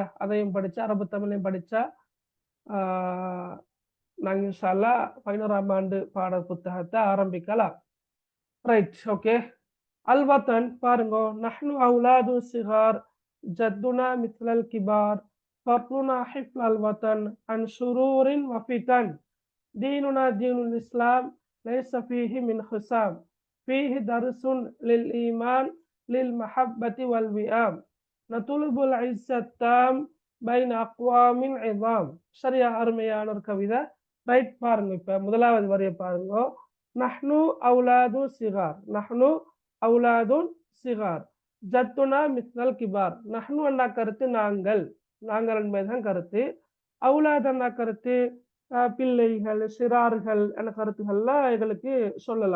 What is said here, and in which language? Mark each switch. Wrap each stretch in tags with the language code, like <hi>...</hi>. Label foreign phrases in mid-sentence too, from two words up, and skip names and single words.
<ta>அதையும் படிச்சா அரபு தமிழையும் படிச்சா நாங்க</ta> <ar>إن شاء الله</ar> <ta>11ஆம் ஆண்டு பாட புத்தகத்தை ஆரம்பிக்கலாம். ரைட். ஓகே. அல்வத்தன் பாருங்க.</ta> <ar>نحن أولاد صغار جدنا مثل الكبار فبلنا حفظ الوطن عن شرور وفتن ديننا دين الإسلام ليس فيه من خصام فيه درس للإيمان للمحبة والوئام نطلب العزة التام بين أقوام عظام.</ar> <ta>சரியா? அருமையான ஒரு கவிதை. ரைட். பாருங்க. இப்ப முதலாவது வரிய பாருங்க.</ta> <ar>نحن أولاد صغار نحن أولاد صغار جدنا مثل الكبار.</ar> <ta>நஹ்னு அண்ணா கருத்து நாங்கள், நாங்கள் என்பதுதான் கருத்து. அவுலாத் அண்ணா கருத்து பிள்ளைகள், சிறார்கள் என கருத்துக்கள்லாம் எங்களுக்கு சொல்லலாம்.</ta>